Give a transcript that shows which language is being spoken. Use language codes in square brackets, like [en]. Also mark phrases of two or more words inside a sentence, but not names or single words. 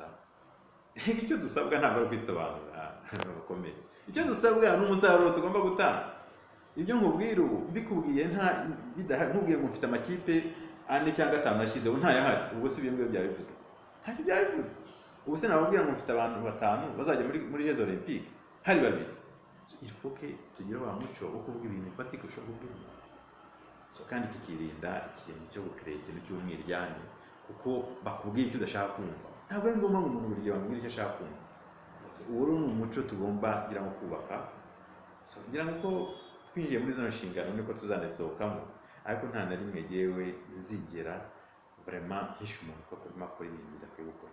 [rw] Icyo dusabwa ntabwo ari kwisobanura bakomeye, icyo dusabwa ni umusaruro tugomba gutanga. Ibyo nkubwira ubu mbikubwiye nkubwiye ngo mfite amakipe 4 cyangwa 5 nashyizeho ntayahari, ubwo si ibyo byabivuga, ntacyo byabivuze. Ubu se nababwira ngo mfite abantu 5 bazajya muri Jeux Olympiques, hari babiri. [fr] Il faut que [rw] tugire wa muco wo kuvuga ibintu bifatika ushobora kubwira. So kandi tukirinda ikintu cyo gukreye ikintu cy'umwiryane, kuko bakubwiye icyo udashaka kumva. Ntabwo ari ngombwa ngo umuntu buri gihe bamubwire icyo ashaka kumva. Uwo ni umuco tugomba kugira ngo kubaka. So kugira ngo twinjiye muri zino nshingano niko tuzanesohokamo, ariko nta na rimwe yewe nzigera vraiment hisha umuntu ko kurimo akora ibintu bidakwiye gukora.